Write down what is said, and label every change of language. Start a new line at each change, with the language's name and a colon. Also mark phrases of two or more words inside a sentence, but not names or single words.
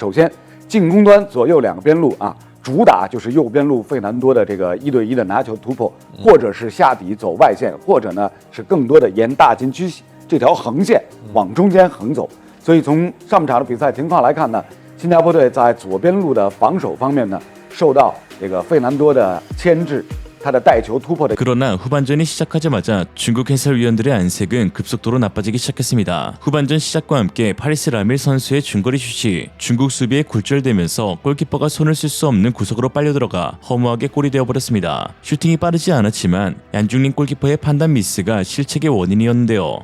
Chinese: 首先，进攻端左右2个边路主打就是右边路费南多的这个1对1的拿球突破，或者是下底走外线，或者呢是更多的沿大禁区这条横线往中间横走。所以从上半场的比赛情况来看呢，新加坡队在左边路的防守方面呢，受到这个费南多的牵制。
Korean: 그러나 후반전이 시작하자마자 중국 해설위원들의 안색은 급속도로 나빠지기 시작했습니다. 후반전 시작과 함께 파리스 라밀 선수의 중거리 슛이 중국 수비에 굴절되면서 골키퍼가 손을 쓸 수 없는 구석으로 빨려 들어가 허무하게 골이 되어버렸습니다. 슈팅이 빠르지 않았지만 얀중린 골키퍼의 판단 미스가 실책의 원인이었는데요.